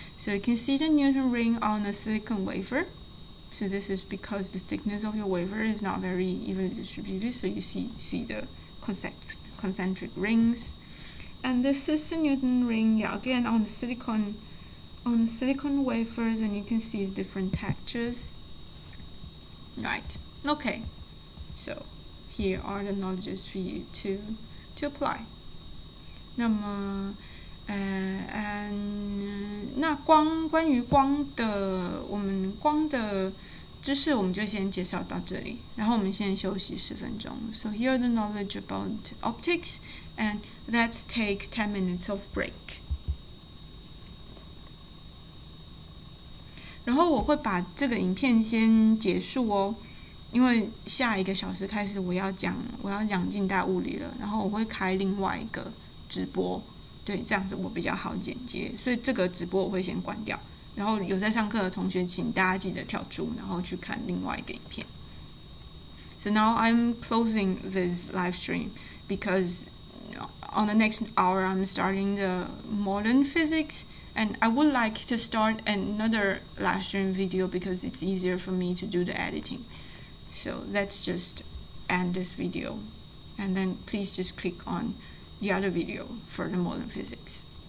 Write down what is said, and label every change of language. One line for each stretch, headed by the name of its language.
English: So you can see the Newton ring on a silicon wafer. So this is because the thickness of your wafer is not very evenly distributed, so you see the concentric rings. And this is the Newton ring, again on the silicon wafers, and you can see different textures. Right. Okay. So here are the knowledges for you to apply.
Chinese: 那么那关于光的，我们光的知识我们就先介绍到这里，然后我们先休息10分钟。
English: So here are the knowledge about optics, and let's take 10 minutes of break.
Chinese: 然后我会把这个影片先结束哦，因为下1个小时开始我要讲近代物理了，然后我会开另外一个直播。对，这样子我比较好剪接，所以这个直播我会先关掉，然后有在上课的同学请大家记得跳出，然后去看另外一个影片。
English: So now I'm closing this live stream because on the next hour I'm starting the modern physics, and I would like to start another live stream video because it's easier for me to do the editing. So let's just end this video, and then please just click on the other video for the modern physics.